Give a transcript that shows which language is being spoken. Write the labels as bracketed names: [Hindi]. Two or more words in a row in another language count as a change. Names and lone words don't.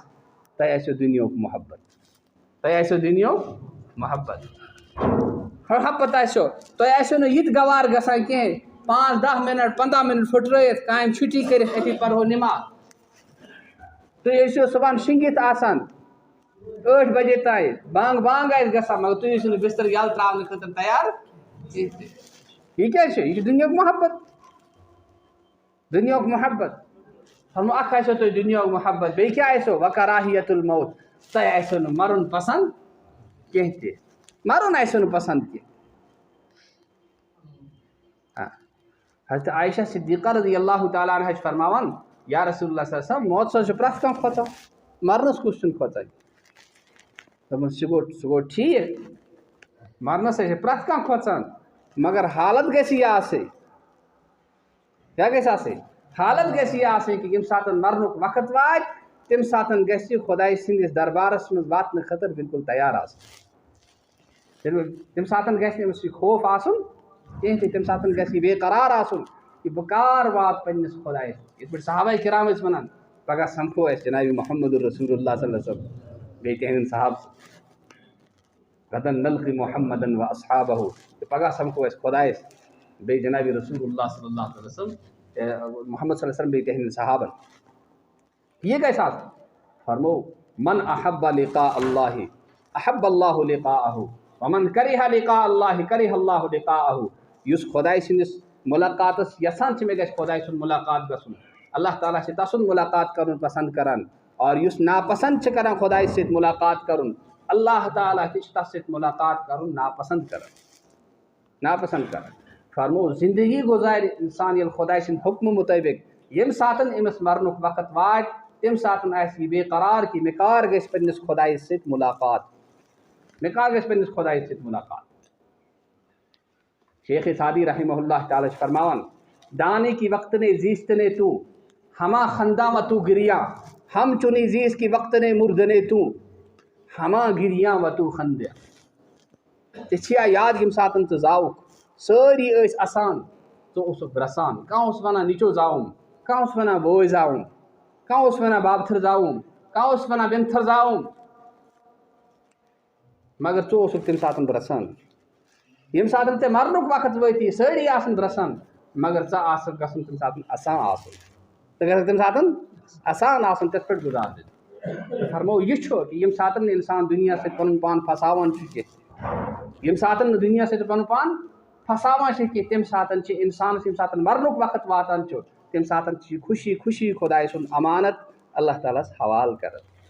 [Kashmiri] تۄہہِ آسیو دُنیہُک محبت تۄہہِ آسیو دُنیہُک محبت آسیو تۄہہِ آسیو نہٕ یہِ تہِ گوار گژھان کینٛہہ 5-10 مِنٹ 15 مِنٹ پھٕٹرٲیِتھ کامہِ چھُٹی کٔرِتھ أتی پرہو نِماز تُہۍ ٲسِو صُبحن شِنٛگِتھ آسان 8 بجے تانۍ بانٛگ آسہِ گژھان مگر تُہۍ ٲسِو نہٕ بِستر یَلہٕ ترٛاونہٕ خٲطرٕ تیار کِہیٖنۍ تہِ یہِ کیٛازِ چھُ یہِ چھُ دُنیہُک محبت فرمو اکھ آسیو تۄہہِ دُنیہُک محبت بیٚیہِ کیٛاہ آسیو [Arabic] وکراہیت الموت [Kashmiri] تۄہہِ آسیو نہٕ مَرُن پسنٛد کینٛہہ تہِ مَرُن آسیو نہٕ پسنٛد کینٛہہ حضرت عائشہ صدیقہ [Arabic] رضی اللہ تعالیٰ عنہ [Kashmiri] چھِ فرماوان [Arabic] یا رسول اللہ صلی اللہ علیہ وسلم [Kashmiri] موت سۭتۍ چھُ پرٛٮ۪تھ کانٛہہ کھۄژان مرنَس کُس چھُنہٕ کھۄژان دوٚپُن سُہ گوٚو ٹھیٖک مرنَس سۭتۍ چھِ پرٛٮ۪تھ کانٛہہ کھۄژان مگر حالت گژھِ یہِ آسٕنۍ کیٛاہ گژھِ آسٕنۍ حالت گژھِ یہِ آسٕنۍ کہِ ییٚمہِ ساتہٕ مرنُک وقت واتہِ تَمہِ ساتہٕ گژھِ خۄداے سٕنٛدِس دربارَس منٛز واتنہٕ خٲطرٕ بِلکُل تیار آسُن تَمہِ ساتہٕ گژھِ نہٕ أمِس یہِ خوف آسُن کینٛہہ تہِ تَمہِ ساتہٕ گژھِ یہِ بے قرار آسُن کہِ بہٕ کر واتہٕ پنٛنِس خۄدایَس یِتھ پٲٹھۍ صحابہ کرام ٲسۍ وَنان پگاہ سَمکھو اَسہِ جِنابِ محمد [Arabic] رسول اللہ صلی اللہ علیہ وسلم [Kashmiri] بیٚیہِ تِہنٛدٮ۪ن صحابہٕ [Arabic] غدن نلقی محمدن و اصحابہ [Kashmiri] تہٕ پگاہ سَمکھو اَسہِ خۄدایَس بیٚیہِ جِنابِ رسول [Arabic] اللہ صلی اللہ علیہ وسلم [Kashmiri] محمد [Arabic] صلی اللہ علیہ وسلم [Kashmiri] بیٚیہِ تِہنٛدٮ۪ن صحابن یہِ گژھِ آسُن فرمو [Arabic] من احب لقاء اللہ احب اللہ لقاءہ ومن کریہ لقاء اللہ کریہ اللہ لقاءہ [Kashmiri] یُس خۄداے سٕنٛدِس مُلاقاتَس یَژھان چھِ مےٚ گژھِ خۄداے سُنٛد مُلاقات گژھُن اللہ تعالیٰ چھِ تَسُنٛد مُلاقات کَرُن پسنٛد کران اور یُس ناپسنٛد چھِ کران خۄداے سۭتۍ مُلاقات کَرُن اللہ تعالیٰ تہِ چھِ تَس سۭتۍ مُلاقات کَرُن ناپسنٛد کران فرمو زندگی گُزارِ اِنسان ییٚلہِ خۄداے سٕنٛدِ حُکمہٕ مُطٲبِق ییٚمہِ ساتہٕ أمِس مرنُک وقت واتہِ تَمہِ ساتہٕ آسہِ یہِ بے قرار کہِ مےٚ کر گژھِ پنٛنِس خۄدایَس سۭتۍ مُلاقات شیخ سعدی [Arabic] رحمہ اللہ تعالیٰ [Kashmiri] چھِ فرماوان [Persian] دانے کی وقت نے زیست نے تو ہما خنداں و تو گریاں ہم چنی زیست کی وقت نے مردنے تو ہما گریاں و تو خندیا [Kashmiri] ژےٚ چھِیا یاد ییٚمہِ ساتہٕ ژٕ زاوُکھ سٲری ٲسۍ اَسان ژٕ اوسُکھ رَسان کانٛہہ اوس وَنان نیٚچو زاوُم کانٛہہ اوس وَنان بوے زاوُم کانٛہہ اوس وَنان بابتھٕر زاوُم کانٛہہ اوس وَنان بیٚنتھٕر زاوُم مگر ژٕ اوسُکھ تَمہِ ساتہٕ رَسان ییٚمہِ ساتہٕ ژےٚ مرنُک وقت وٲتی سٲری آسان رَسان مگر ژٕ آسکھ گژھُن تَمہِ ساتہٕ آسان آسُن ژٕ گژھکھ تَمہِ ساتہٕ آسان آسُن تِتھ پٲٹھۍ گُزارُن فرمو یہِ چھُ کہِ ییٚمہِ ساتہٕ نہٕ اِنسان دُنیا سۭتۍ پَنُن پان پھساوان چھُ کینٛہہ ییٚمہِ ساتہٕ نہٕ دُنیا سۭتۍ پَنُن پان پھساوان چھِ کینٛہہ تَمہِ ساتہٕ چھِ اِنسانَس ییٚمہِ ساتہٕ مرنُک وقت واتان چھُ تَمہِ ساتہٕ چھِ یہِ خوشی خۄداے سُنٛد اَمانت اللہ تعالیٰ ہَس حوالہٕ کران